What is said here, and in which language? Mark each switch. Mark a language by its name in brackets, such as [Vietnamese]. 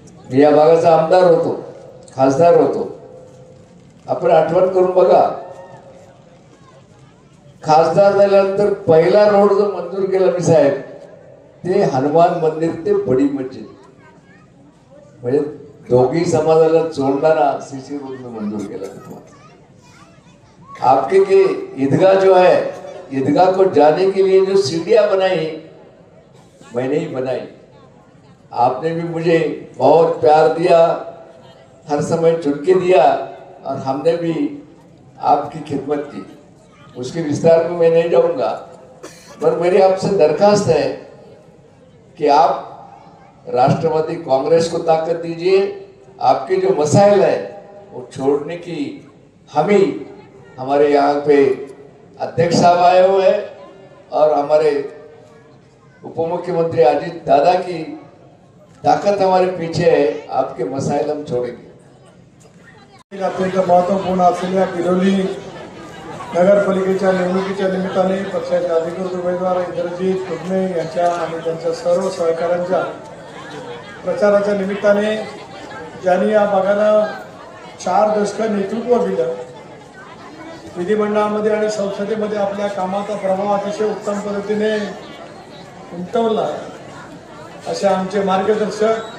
[Marathi] मी या भागाचा आमदार होतो, खासदार होतो. आपण आठवण करून बघा, खासदार झाल्यानंतर पहिला रोड जो मंजूर केला मी साहेब ते हनुमान मंदिर ते बडी मस्जिद, म्हणजे दोघी समाजाला जोड़ना सीसी रोड में मंजूर केला. [Hindi] आपके के ईदगाह जो है, ईदगाह को जाने के लिए जो सीढ़ियां बनाई मैंने ही बनाई. आपने भी मुझे बहुत प्यार दिया, हर समय चुन के दिया और हमने भी आपकी खिदमत की. उसके विस्तार में मैं नहीं जाऊंगा, पर मेरी आपसे दरखास्त है कि आप राष्ट्रवादी कांग्रेस को ताकत दीजिए. आपके जो मसाइल है वो छोड़ने की हमारे यहाँ पे अध्यक्ष साहब आए हुए हैं और हमारे उपमुख्यमंत्री अजित दादा की ताकत हमारे पीछे है. आपके मसाइल हम छोड़ेंगे. [Marathi] अत्यंत महत्वपूर्ण असलेल्या भिलोली नगरपालिकेच्या निवडणुकीच्या निमित्ताने पक्षाचे अधिकृत उमेदवार इंद्रजीत कुडणे यांच्या आणि त्यांच्या सर्व सहकाऱ्यांच्या प्रचाराच्या निमित्ताने ज्यांनी या भागाला 4 दशक नेतृत्व दिलं, विधिमंडळामध्ये आणि संसदेमध्ये आपल्या कामाचा प्रभाव अतिशय उत्तम पद्धतीने उमटवला, असे आमचे मार्गदर्शक